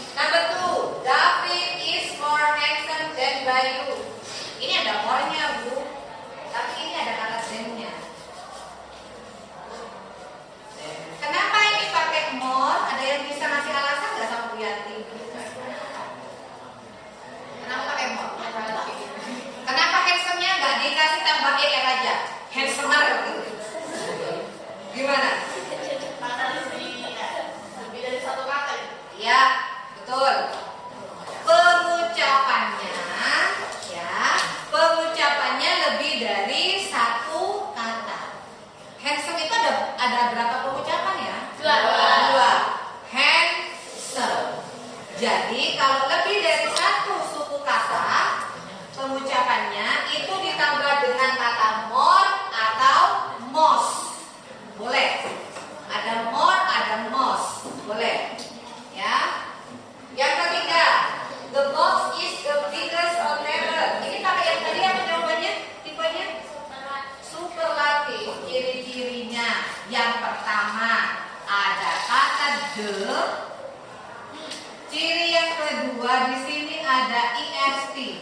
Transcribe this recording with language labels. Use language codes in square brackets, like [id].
[en] Number 2, David is more handsome than Bayu. [id] Ini ada more-nya, Bu. Tapi ini ada kata than-nya. Kenapa ini pakai more? Ada yang bisa ngasih alasan nggak sama Bu Yanti? Kenapa pakai more? Kenapa handsome-nya nggak dikasih tambah ER aja? Handsomer gitu. Gimana? Lebih dari satu kata. Ya, betul. Pengucapannya, ya, pengucapannya lebih dari satu kata. Handsome itu ada berapa pengucapan ya? Dua. Handsome. Jadi kalau lebih dari satu suku kata, pengucapannya itu ditambah dengan kata more atau most. Boleh. Ada more, ada most. Boleh. Ya. [en] Yang ketiga, the box is the biggest on ever. [id] Ini pakai yang tadi apa jawabannya? Tipenya? Superlatif. Ciri-cirinya. Yang pertama, ada kata the. Ciri yang kedua di sini ada est.